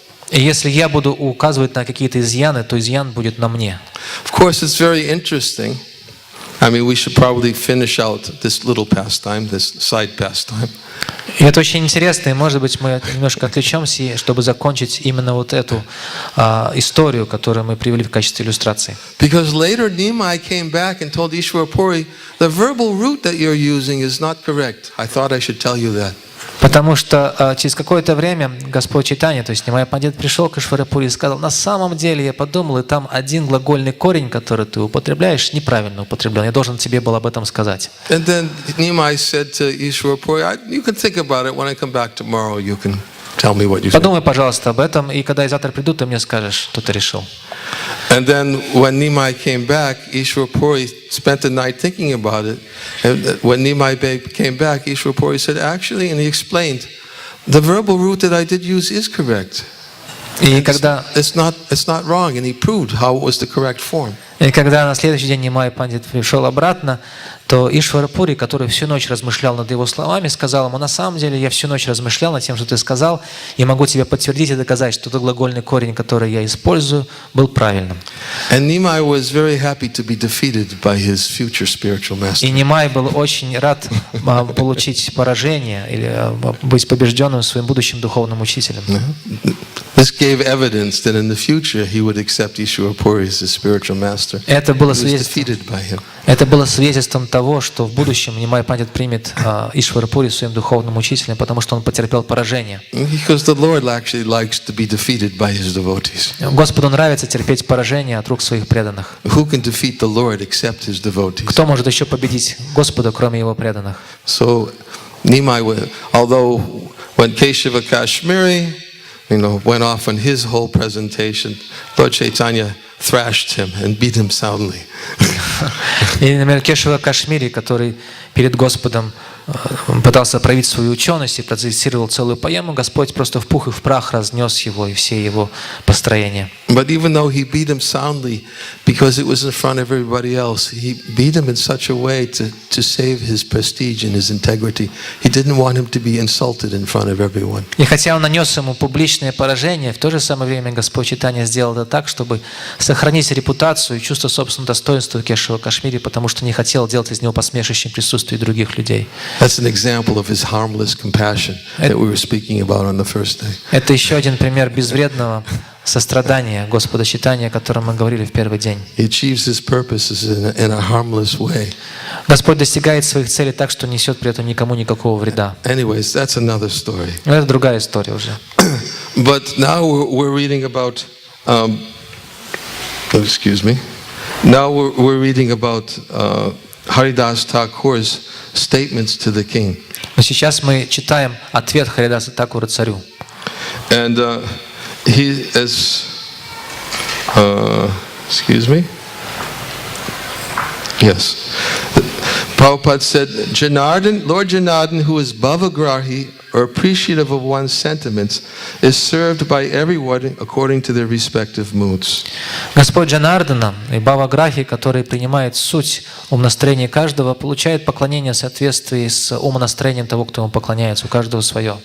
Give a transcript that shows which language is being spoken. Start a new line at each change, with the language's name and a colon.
Russian: И если я буду указывать на какие-то изъяны, то изъян будет на мне.
English: Of course, it's very interesting. I mean, we should probably finish out this little pastime, this side pastime.
Russian: И это очень интересно, и, может быть, мы немножко отвлечемся, чтобы закончить именно вот эту историю, которую мы привели в качестве иллюстрации.
English: Because later Nimai came back and told Ishwarapuri, the verbal root that you're using is not correct. I thought I should tell you that.
Russian: Потому что через какое-то время Господь Чайтанья, то есть Нимай Пандит, пришел к Ишварапури и сказал: на самом деле я подумал, и там один глагольный корень, который ты употребляешь, неправильно употреблен. Я должен тебе был об этом сказать.
English: And then Nimai said to Ishwarapuri, you can think about it. When I come back tomorrow, you can tell me what you said.
Russian: Подумай, пожалуйста, об этом, и когда я завтра приду, ты мне скажешь, что ты решил.
English: And then when Nimai came back, Ishwarapuri spent the night thinking about it. And when Nimai came back, Ishwarapuri said, actually, and he explained, the verbal root that I did use is correct.
Russian: И когда
English: it's not wrong, and he proved how it was the correct form.
Russian: И когда на следующий день Нимай Пандит пришел обратно, то Ишварапури, который всю ночь размышлял над его словами, сказал ему: на самом деле я всю ночь размышлял над тем, что ты сказал, и могу тебе подтвердить и доказать, что тот глагольный корень, который я использую, был правильным.
English: And Nimai was very happy to be defeated by his future spiritual master.
Russian: И Нимай был очень рад получить поражение или быть побежденным своим будущим духовным учителем.
English: This gave evidence that in the future he would accept Ishwarapuri as his spiritual master.
Russian: Это было
English: He was defeated by him.
Russian: Это было свидетельством того, что в будущем Нимай Пандит примет Ишварапури своим духовным учителем, потому что он потерпел поражение.
English: Because the Lord actually likes to be defeated by his devotees.
Russian: Господу нравится терпеть поражение от рук своих преданных.
English: Who can defeat the Lord except his devotees?
Russian: Кто может еще победить Господа, кроме его преданных?
English: So Nimai, although when Keshava Kashmiri, went off on his whole presentation, Lord Chaitanya thrashed him and beat him soundly.
Russian: И, например, Кешава Кашмири, который перед Господом пытался проявить свою ученость и процитировал целую поэму, Господь просто в пух и в прах разнес его и все его построения.
English: But even though he beat him soundly, because it was in front of everybody else, he beat him in such a way to save his prestige and his integrity. He didn't want him to be insulted in front of everyone.
Russian: И хотя он нанес ему публичное поражение, в то же самое время Господь Чайтанья сделал это так, чтобы сохранить репутацию и чувство собственного достоинства Кешава Кашмири, потому что не хотел делать из него посмешищем в присутствии других людей.
English: That's an example of his harmless compassion that we were speaking about on the first day.
Russian: Это еще один пример безвредного сострадания Господа Чайтаньи, о котором мы говорили в первый день.
English: He achieves his purposes in a harmless way.
Russian: Господь достигает своих целей так, что несет при этом никому никакого вреда.
English: Anyways, that's another story.
Russian: Но это другая история уже.
English: But now we're reading about. Excuse me. Now we're reading about Haridas Thakur's statements to the king.
Russian: Но сейчас мы читаем ответ Харидаса Thakura царю.
English: And he is, excuse me? Yes. Prabhupada said, Lord Janardhan, who is bhavagrahi, or appreciative of one's sentiments, is served by everyone according to their respective moods.
Russian: Господь Джанардана и Бхаваграхи, который принимает суть умонастроения каждого, получает поклонение в соответствии с умонастроением того, кто ему поклоняется, у каждого свое.